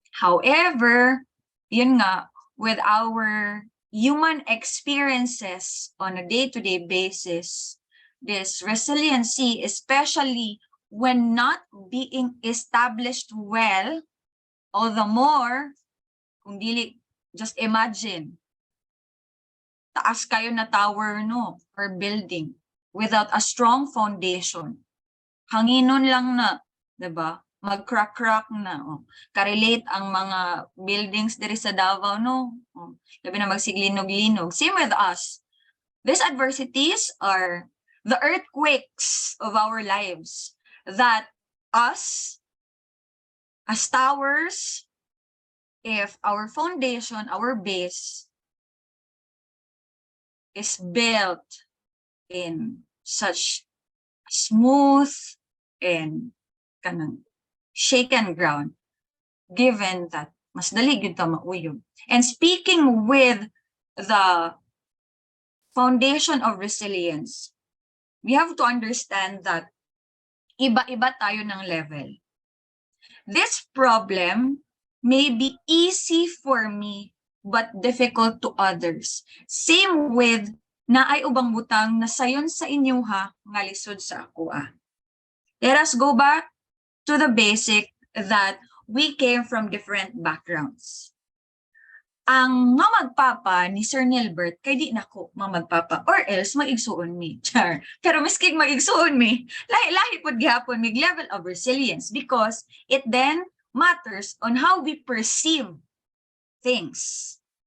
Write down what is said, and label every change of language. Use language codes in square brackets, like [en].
[en] However, [tl] yun nga, [en] with our human experiences on a day-to-day basis, this resiliency, especially when not being established well, all the more, [ceb] kung dili, [en] just imagine, [ceb] taas kayo na [en] tower, no, or building, without a strong foundation. [ceb] Hanginon lang na, diba? Mag-crack-crack na. Oh. Karelate ang mga buildings diri sa Davao, no? Oh. Labi na magsiglinog-linog. [en] Same with us. These adversities are the earthquakes of our lives that us, as towers, if our foundation, our base, is built in such smooth and kanang shaken ground, [ceb] given that mas dali gyud ta mauyog. [en] And speaking with the foundation of resilience, we have to understand that [tl] iba-iba tayo ng [en] level. This problem may be easy for me but difficult to others. Same with [ceb] naay ubang butang na sayon sa inyo ha, nga lisod sa ako ah. [en] Let us go back to the basic that we came from different backgrounds. [ceb] Ang mamagpapa ni Sir Nilbert, kay di nako mamagpapa, [en] or else [ceb] mag-igsuon mi. Char. Pero miskig mag-igsuon mi, lahi-lahi pod gihapon mig [en] level of resilience because it then matters on how we perceive things.